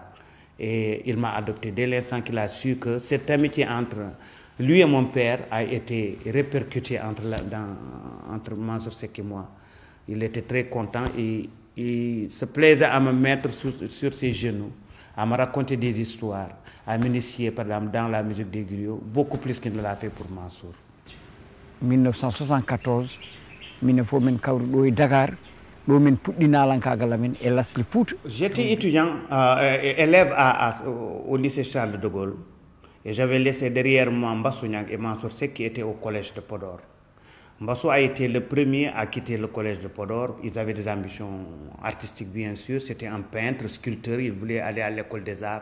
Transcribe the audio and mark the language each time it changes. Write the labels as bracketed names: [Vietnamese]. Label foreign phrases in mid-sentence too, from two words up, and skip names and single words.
[French] Et il m'a adopté dès l'instant qu'il a su que cette amitié entre lui et mon père a été répercutée entre Mansour Seck et moi. Il était très content et il se plaisait à me mettre sur ses genoux, à me raconter des histoires, à m'initier par exemple dans la musique des griots, beaucoup plus qu'il ne l'a fait pour Mansour. [Fula] 1974, min fof min kawri ɗo e Dakar, ɗo min puɗɗi nalankagal amen e Lasli Fouta. [French] J'étais étudiant, élève au lycée Charles de Gaulle, et j'avais laissé derrière moi Mbassou Niang et Mansour Seck qui étaient au collège de Podor. Mbassou a été le premier à quitter le collège de Podor. Ils avaient des ambitions artistiques bien sûr, c'était un peintre, sculpteur, il voulait aller à l'école des arts.